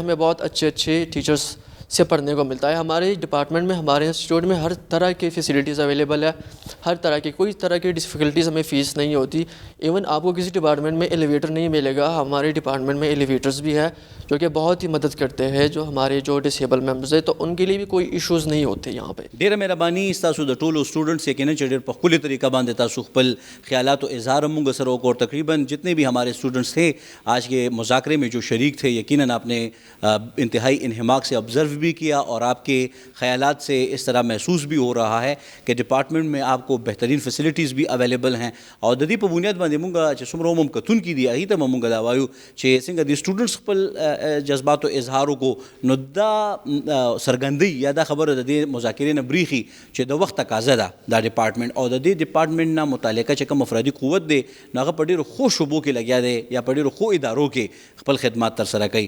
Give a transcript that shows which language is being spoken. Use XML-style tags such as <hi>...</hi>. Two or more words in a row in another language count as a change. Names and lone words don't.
<ur>ہمیں بہت اچھے ٹیچرس سے پڑھنے کو ملتا ہے. ہمارے ڈپارٹمنٹ میں, ہمارے انسٹیٹیوٹ میں ہر طرح کی</ur> <en>facilities available</en> <ur>ہے, ہر طرح کی, کوئی طرح کی ڈفیکلٹیز ہمیں فیس نہیں ہوتی. ایون آپ کو کسی ڈپارٹمنٹ میں ایلیویٹر نہیں ملے گا, ہمارے ڈپارٹمنٹ میں ایلیویٹرز بھی ہے جو کہ بہت ہی مدد کرتے ہیں جو ہمارے جو</ur> <en>disabled members</en> <ur>ہیں, تو ان کے لیے بھی کوئی ایشوز نہیں ہوتے یہاں پہ.</ur> <ps>ډیره مهرباني ستاسو د ټولو سټوډنټس یقینا چې ډېر په ښکلې طریقه باندې تاسو خپل خیالات و اظهار هم موږ سره وکړ.</ps> <ur>تقریباً جتنے بھی ہمارے اسٹوڈنٹس تھے آج کے مذاکرے میں جو شریک تھے, یقیناً آپ نے انتہائی انہماک سے آبزرو بھی کیا اور آپ کے خیالات سے اس طرح محسوس بھی ہو رہا ہے کہ ڈپارٹمنٹ میں آپ کو بہترین فیسلٹیز بھی اویلیبل ہیں.</ur> <ps>او د دې په بنیاد باندې موږ چې څومره هم کتونکي دي هغې ته به موږ دا وایو چې څنګه د سټوډنټس خپل جذبات و اظهار وکړو, نو دا څرګندوي یا دا خبره د دې مذاکرې نه بریښي چې د وخت تقاضا ده دا ډپارټمنټ, او د دې ډپارټمنټ نه متعلقه چې کوم افرادي قوت دی نو هغه په ډېرو ښو شعبو کې لګیا دی یا په ډېرو ښو ادارو کې خپل خدمات ترسره کوي.</ps>